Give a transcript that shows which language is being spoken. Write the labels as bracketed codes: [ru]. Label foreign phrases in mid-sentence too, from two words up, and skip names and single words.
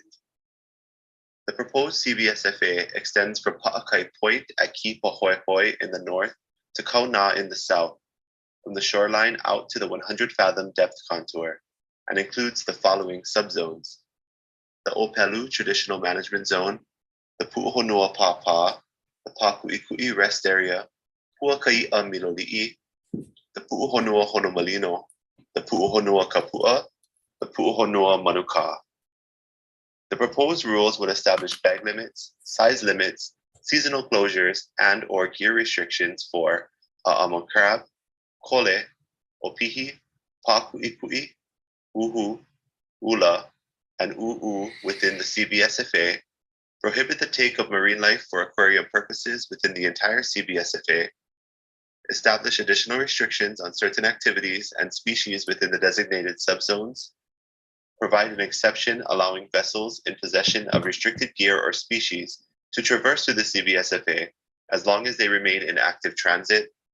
[en] The proposed CBSFA extends from Paʻakai Point at Kīpāhoehoe in the north to Kaunā in the south, from the shoreline out to the 100-fathom depth contour, and includes the following subzones: the ʻŌpelu Traditional Management Zone, the Puʻuhonua Pāpā, the Pākuʻikuʻi Rest Area, Puakaiʻa Miloliʻi, the Puʻuhonua Honomalino, the Puʻuhonua Kapuʻa, the Puʻuhonua Manukā. The proposed rules would establish bag limits, size limits, seasonal closures, and/or gear restrictions for ʻaʻamo crab, kole, opihi, Pākuʻikuʻi, uhu, ula, and ʻūʻū within the CBSFA, prohibit the take of marine life for aquarium purposes within the entire CBSFA, establish additional restrictions on certain activities and species within the designated subzones, provide an exception allowing vessels in possession of restricted gear or species to traverse through the CBSFA as long as they remain in active transit,